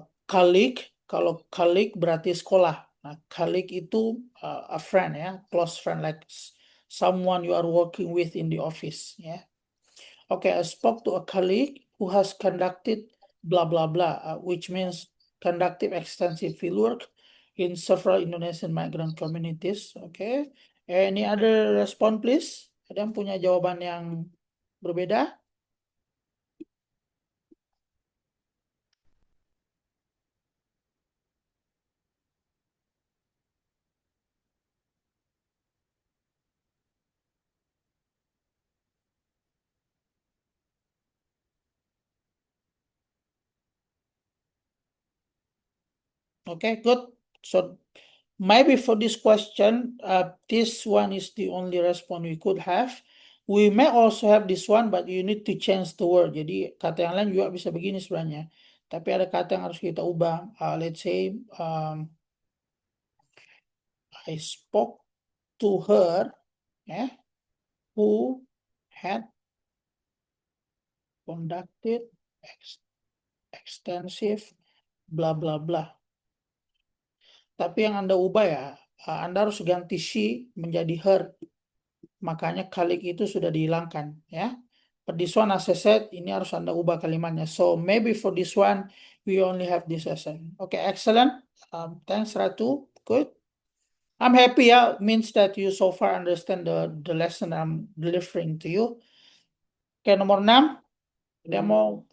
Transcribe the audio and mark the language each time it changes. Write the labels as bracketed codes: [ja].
[en] Colleague, [id] kalau colleague berarti sekolah. [en] Nah, colleague itu a friend ya, close friend like someone you are working with in the office ya. Okay, I spoke to a colleague who has conducted blah blah blah, which means conducted extensive fieldwork in several Indonesian migrant communities. Okay, any other response please? [id] Ada yang punya jawaban yang berbeda? [en] Okay, good. So maybe for this question, this one is the only response we could have. We may also have this one, but you need to change the word. [id] Jadi kata yang lain juga bisa begini sebenarnya. Tapi ada kata yang harus kita ubah. [en] Let's say, I spoke to her, who had conducted extensive blah blah blah. [id] Tapi yang Anda ubah ya, Anda harus ganti she menjadi her. makanya kalik itu sudah dihilangkan ya. [en] But this one as I said, [id] ini harus Anda ubah kalimatnya. [en] So maybe for this one we only have this lesson. Okay, excellent. Thanks Ratu. Good. I'm happy ya, means that you so far understand the lesson I'm delivering to you. [id] Oke, nomor 6. Dia mau